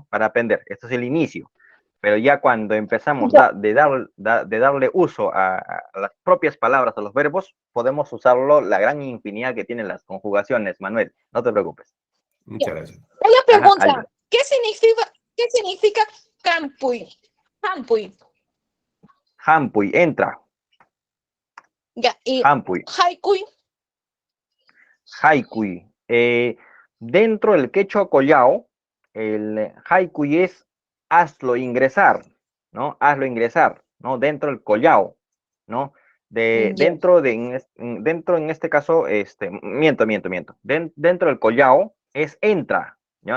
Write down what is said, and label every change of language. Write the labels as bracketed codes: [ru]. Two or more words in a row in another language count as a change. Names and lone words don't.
[es] Para aprender. Esto es el inicio. Pero ya cuando empezamos de darle uso a las propias palabras, a los verbos, podemos usarlo la gran infinidad que tienen las conjugaciones, Manuel. No te preocupes. Muchas gracias. Una pregunta, Ajá, qué significa campuy? Campuy. Hampuy, entra. Ya, y Hampuy, haikuy. haikuy. Dentro del quechua collao, el haikuy es hazlo ingresar, ¿no? Hazlo ingresar, ¿no? Dentro del collao, ¿no? Ya. Dentro en este caso, miento. Dentro del collao es entra, ¿no?